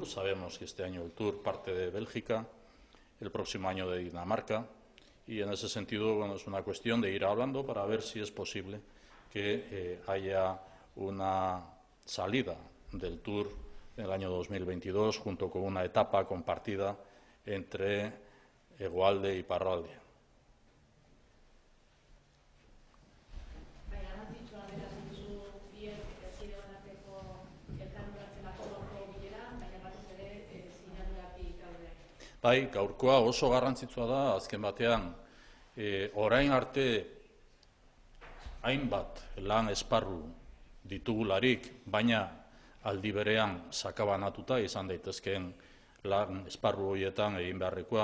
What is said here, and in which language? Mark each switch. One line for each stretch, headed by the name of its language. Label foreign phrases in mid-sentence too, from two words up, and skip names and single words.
Spanish: Sabemos que este año el Tour parte de Bélgica, el próximo año de Dinamarca, y en ese sentido, bueno, es una cuestión de ir hablando para ver si es posible que haya una salida del Tour en el año 2022 junto con una etapa compartida entre Hegoalde y Iparralde.
Basque: Bai, gaurkoa oso garrantzitsua da, azken batean, orain arte hainbat lan esparru ditugularik, baina aldi berean sakabanatuta izan daitezkeen lan esparru horietan egin beharrekoa.